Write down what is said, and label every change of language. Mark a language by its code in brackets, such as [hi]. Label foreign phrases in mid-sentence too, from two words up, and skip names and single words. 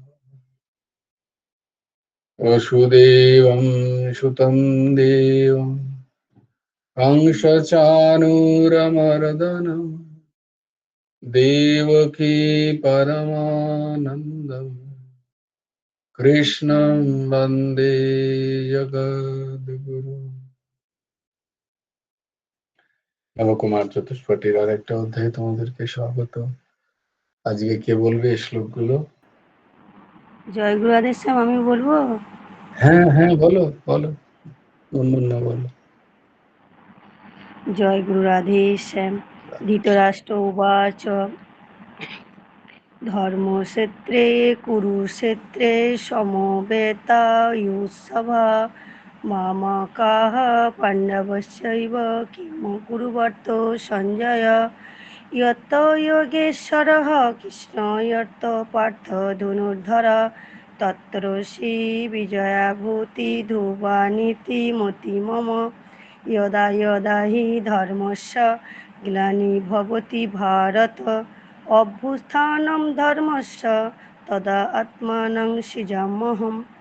[sa] वसुदेवं सुतं देवं कंसचाणूरमर्दनं देवकी परमानन्दम् कृष्णं वन्दे जगद्गुरु। [bn] নবকুমার চতুষ্পটির আর একটা অধ্যায়ে তোমাদেরকে স্বাগত। আজকে কে বলবে এই শ্লোকগুলো? জয় গুরু আদেশ শ্যাম, আমি বলবো। হ্যাঁ হ্যাঁ, বলো বলো, অন্যান্য বলো। জয় গুরু রাধেশ শ্যাম। [sa] ধৃতরাষ্ট্র উবাচ ধর্মক্ষেত্রে কুরুক্ষেত্রে সমবেতাयुत्सवा मामकाः पाण्डवश्चैव किं कुर्वत सञ्जय यत् योगेश्वरः कृष्ण यत् पार्थ धनुर्धर तत्र श्रीविजया भूति ध्रुवानीति मति मम यदा यदा हि धर्मस्य ग्लानिर्भवति भारत অভ্যুত্থাनं ধর্মস্য তদা আত্মাनं সৃজাম্যহम्